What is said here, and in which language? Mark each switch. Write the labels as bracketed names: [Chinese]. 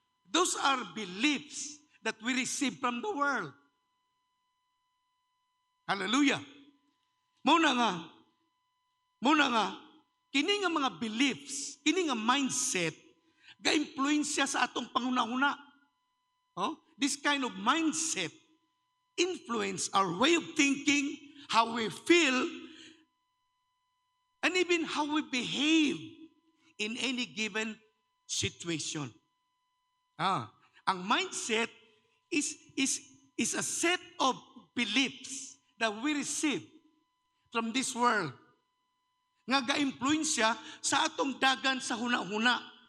[English] Those are beliefs that we receive from the world. Hallelujah. [Cebuano] Muna nga, kini nga mga beliefs, kini nga mindset, ga-influensya sa atong panghuna-huna. [English] This kind of mindset influence our way of thinking, how we feel, and even how we behave in any given situation. Ang mindset is a set of beliefs that we receive from this world [Cebuano] nga ga-influensya sa atong dagan sa huna-huna.